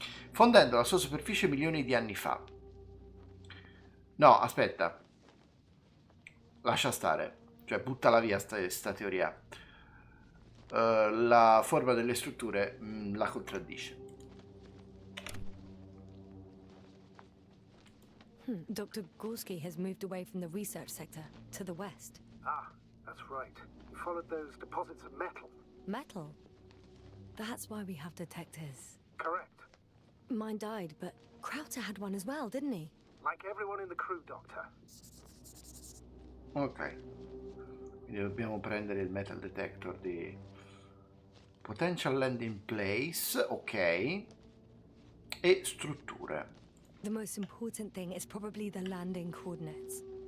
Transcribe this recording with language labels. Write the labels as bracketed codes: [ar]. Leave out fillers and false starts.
[it] Fondendo la sua superficie milioni di anni fa. No, aspetta. Lascia stare. Cioè, buttala via sta teoria. La forma delle strutture la contraddice. [en] Dr. Gorski has moved away from the research sector to the west. Ah, that's right. You followed those deposits of metal. Metal? That's why we have detectors. Correct. Mine died, but Krauter had one as well, didn't he? Like everyone in the crew, Doctor. Ok. [it] Quindi dobbiamo prendere il metal detector di [en] potential landing place, [it] ok. E strutture. [en] The most important thing is probably the landing coordinates.